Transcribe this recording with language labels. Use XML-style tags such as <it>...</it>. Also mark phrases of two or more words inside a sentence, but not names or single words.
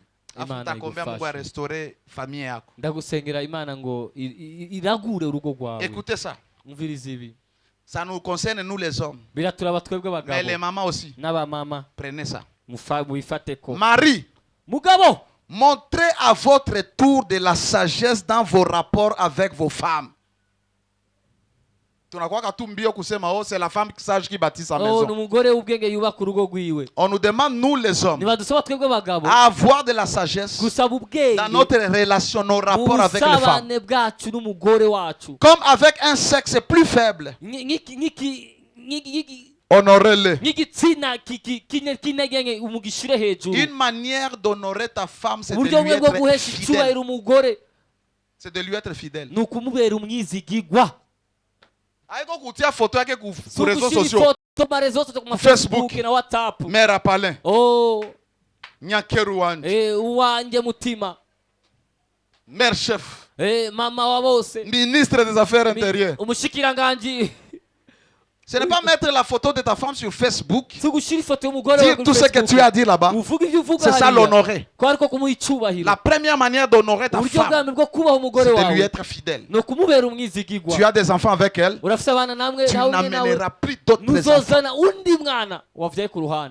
<sw>Nitakuombea Mungu arestore famille yako.</sw> <rn>Ndagusengera Imana ngo iragure urugo rwawe.</rn> <fr>Écoutez ça.</fr> <rn>Mvirize ibi.</rn> <fr>Ça nous concerne nous les hommes.</fr> <rn>Biraturaba twebwe bagabo.</rn> <fr>Mais les mamans aussi.</fr> <rn>N'aba mama.</rn> <fr>Prenez ça.</fr> <rn>Muifateko.</rn> <fr>Marie.</fr> <rn>Mugabo.</rn> <fr>Montrez à votre tour de la sagesse dans vos rapports avec vos femmes. C'est la femme sage qui bâtit sa maison. On nous demande, nous les hommes, à avoir de la sagesse dans notre relation, nos rapports avec les femmes. Comme avec un sexe plus faible. Honorez-les. Une manière d'honorer ta femme, c'est de lui être fidèle. C'est de lui être fidèle.</fr> <sw>Aiko kutia photo yake ku</sw> <fr>réseaux sociaux.</fr> <sw>Facebook. Mère Apalin. Oh.</sw> <rn>Nyakeru wanje. Uwanje mutima.</rn> <fr>Mère chef.</fr> <rn>Mama wa bose.</rn> <fr>Ministre des Affaires intérieures.</fr> <rn>Umushikiranganji.</rn> <fr>Ce n'est pas mettre la photo de ta femme sur Facebook. Dire tout ce que tu as dit là-bas. C'est ça l'honorer. La première manière d'honorer ta femme, c'est de lui être fidèle. Tu as des enfants avec elle. Tu n'amèneras plus d'autres enfants.</fr>